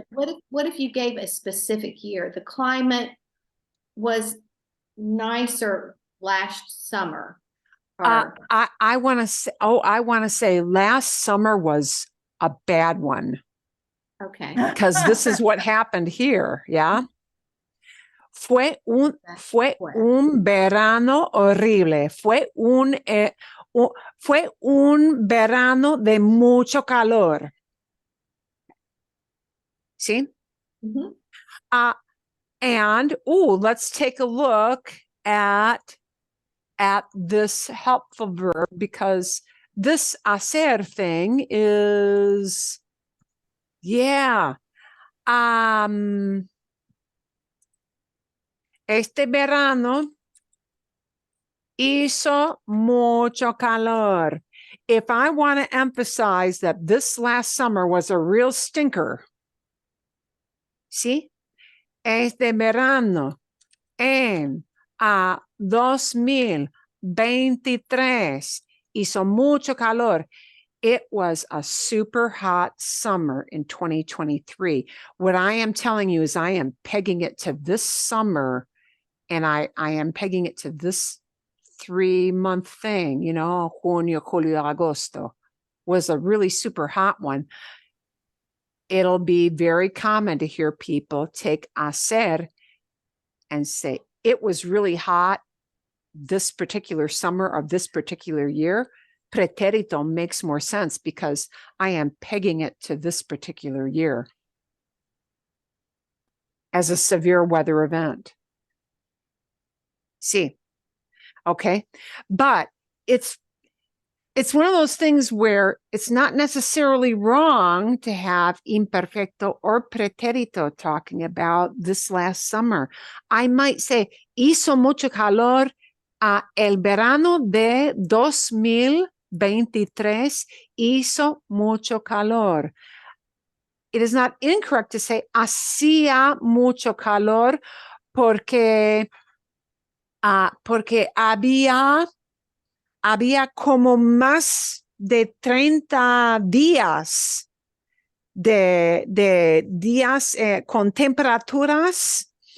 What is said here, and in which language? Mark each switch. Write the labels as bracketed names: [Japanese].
[English] What if you gave a specific year? The climate was nicer last summer. I want to say last summer was a bad one. Okay. Because this is what happened here, yeah? [Spanish] Fue un verano horrible. Fue un verano de mucho calor. ¿Sí? Mm-hmm. [English] And let's take a look at this helpful verb, because this hacer thing is, [Spanish] este verano hizo mucho calor. [English] If I want to emphasize that this last summer was a real stinker, [Spanish] ¿sí? Este verano en 2023 hizo mucho calor. [English] It was a super hot summer in 2023. What I am telling you is I am pegging it to this summer, and I am pegging it to this 3-month thing, [Spanish] junio, julio, agosto [English] was a really super hot one. It'll be very common to hear people take hacer and say, it was really hot this particular summer of this particular year. Pretérito makes more sense because I am pegging it to this particular year as a severe weather event. See, okay, but it's one of those things where it's not necessarily wrong to have imperfecto or pretérito talking about this last summer. I might say, [Spanish] hizo mucho calor El verano de 2023 hizo mucho calor. [English] It is not incorrect to say [Spanish] hacía mucho calor porque había como más de 30 días de días con temperaturas